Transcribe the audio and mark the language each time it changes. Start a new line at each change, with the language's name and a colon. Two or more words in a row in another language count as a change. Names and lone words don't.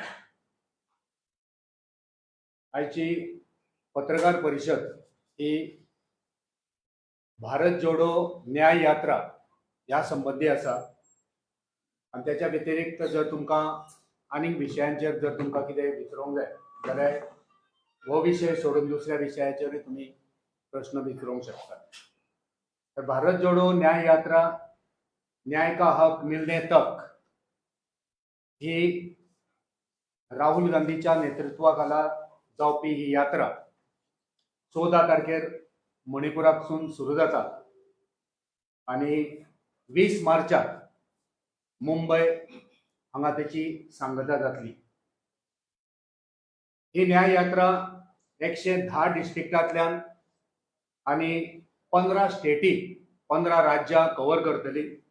Konkani: आयची पत्रकार परिशद ही भारत जोडो न्याय यात्रा ह्या संबंधी आसा आनी त्याच्या व्यतिरिक्त जर तुमकां आनीक विशयांचेर जर तुमकां कितें विचारूंक जाय जाल्यार हो विशय सोडून दुसऱ्या विशयाचेरूय तुमी प्रश्न विचारूंक शकतात. तर भारत जोडो न्याय यात्रा
Hindi: न्याय का हक मिलने तक
Konkani: ही राहुल गांधीच्या नेतृत्वाखाला जावपी ही यात्रा 14 तारखेर मणिपुरापसून सुरू जाता आणि 20 मार्चाक मुंबय हांगा तेची सांगता जातली. ही न्याय यात्रा 110 डिस्ट्रिक्टांतल्यान आणि 15 स्टेटी 15 राज्यां कव्हर करतली.